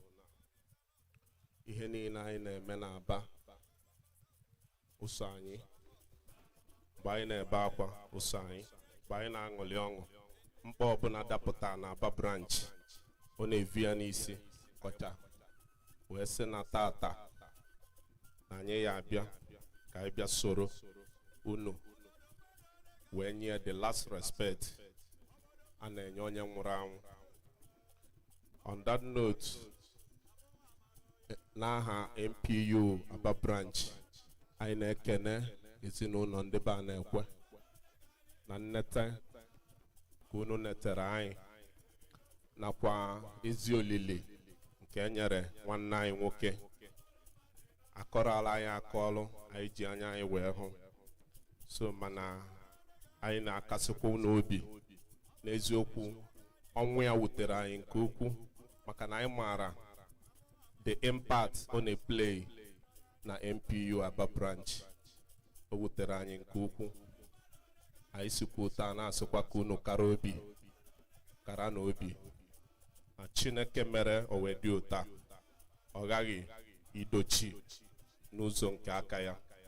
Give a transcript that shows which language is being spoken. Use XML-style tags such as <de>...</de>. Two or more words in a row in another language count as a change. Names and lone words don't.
<ig>Ihe niile anyị na-eme n'Aba ụsọ anyị mgbe anyị na-ebe akwa ụsọ anyị mgbe anyị na-aṅụli ọṅụ mkpa ọbụla dapụta na Aba branch ọ na-evi ya n'isi kọcha wee sị na tata na anyị ya abịa ka anyị bịa soro unu wee nye</ig> <en>the last respect</en> <ig>a na-enye onye nwụrụ anwụ.</ig> <en>On that note,</en> <ig>n'aha MPU Aba branch anyị na-ekene ezinụlọ ndị be a na-ekwe na nnete ka unu netere anyị nakwa ezi olili nke enyere nwanne anyị nwoke akọrọla anyị akọlụ anyị ji anya anyị wee hụ so mana anyị na-akasịkwa n'obi n'eziokwu ọnwụ ya wutere anyị nke ukwuu maka na anyị maara</ig> <en>the impact</en> <ig>ọ na-play na MPU Aba branch o wutere anyị nke ukwuu anyị sikwa ụta na-asịkwa ka unu kara na obi na Chineke mere o wee dị ụta ọ gaghị idochi n'ụzọ nke aka ya</ig>